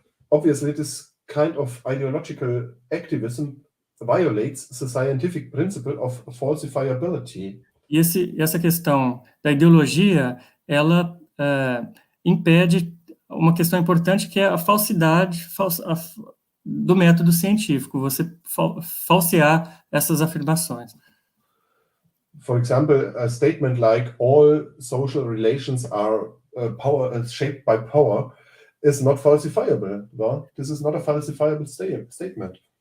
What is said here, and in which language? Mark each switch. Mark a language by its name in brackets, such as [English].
[English] Obviously, this kind of ideological activism violates the scientific principle of falsifiability. [Portuguese] E essa questão da ideologia, ela impede uma questão importante, que é a falsidade do método científico, você falsear essas afirmações. [English] For example, a statement like all social relations are shaped by power is not falsifiable. No? This is not a falsifiable statement.